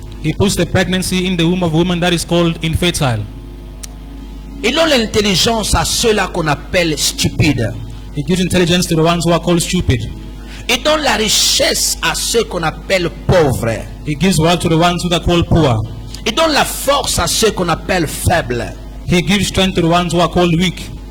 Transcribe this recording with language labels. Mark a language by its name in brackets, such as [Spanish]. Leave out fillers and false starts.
[English] He puts the pregnancy in the womb of a woman that is called infertile. [French] Il donne l'intelligence à ceux-là qu'on appelle stupides. [English] He gives intelligence to the ones who are called stupid. [French] Il donne la richesse à ceux qu'on appelle pauvres. [English] He gives wealth to the ones who are called poor. [French] Il donne la force à ceux qu'on appelle faibles. [English] He gives strength to the ones who are called weak.